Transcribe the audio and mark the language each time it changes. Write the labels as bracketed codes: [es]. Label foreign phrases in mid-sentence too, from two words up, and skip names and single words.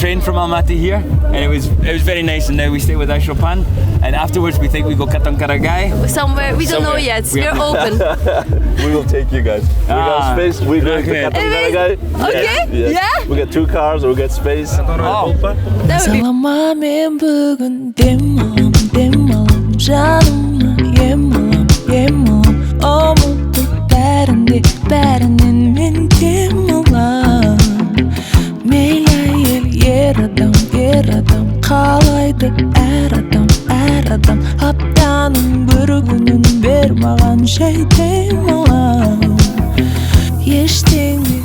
[en] the train from Almaty here, and it was very nice. And now we stay with Ashopan, and afterwards we think we go Katong Karagai. Somewhere, we don't know Somewhere. yet. We We're have- open. We will take you guys. We got Ah, space. We're going to okay. Katong Karagai. Okay, Yes. yeah. We got 2 cars. We got space. Oh, That would be [kk] Salamamen бүгін демалам жаныма ем алам ұмытып бәрінен мен демалам мейлі әйел ер адам қалайды әр адам аптаның бір күнін бер маған жай демалам ештеңе.